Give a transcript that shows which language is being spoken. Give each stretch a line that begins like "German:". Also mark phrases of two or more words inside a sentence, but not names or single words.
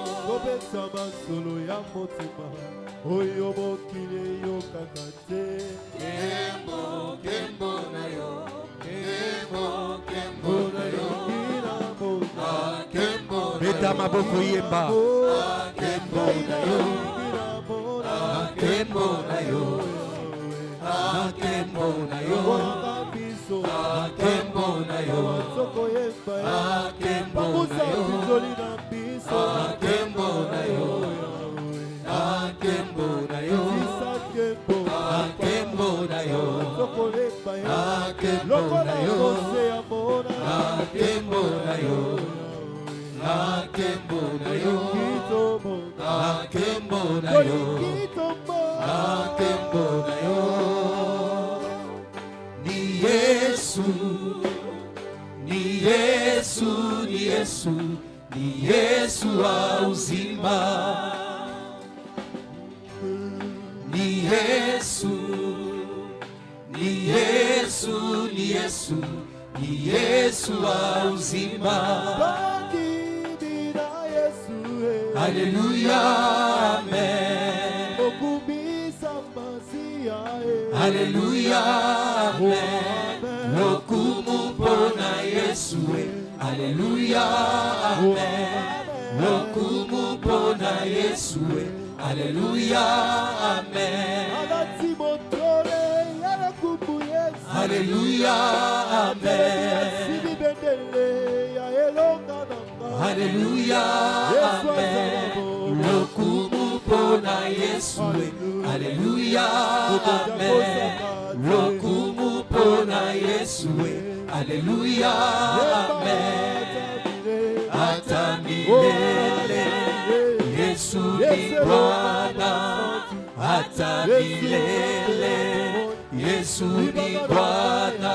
Lingala: Kobeta masolo ya motema oyo mokili yo kakate. Kembo kembo na yo, kembo kembo na yo. Kembo Beta maboko yemba. Kembo na yo, kembo na yo. Akembo na yo. Akembo na yo. Akembo na yo. Akembo na yo. Akembo na yo. Akembo na yo. Akembo na yo. Akembo na yo. Akembo na yo. Akembo na yo. Akembo na yo.
Swahili: Ni Yesu, ni Yesu, ni Yesu, ni Yesu wa uzima. Ni Yesu, ni Yesu, ni Yesu, ni Yesu wa uzima. Haleluya, amen. Haleluya, amen.
Lingala: Lokumu pona Yesu. Haleluya, amen. Lokumu pona Yesu. Haleluya, amen. Haleluya, amen. Haleluya, amen. Lokumu pona Yesu. Haleluya, amen. Lokumu pona Yesu. Haleluya, amen.
Swahili: Hata milele Yesu ni Bwana. Hata milele Yesu ni Bwana.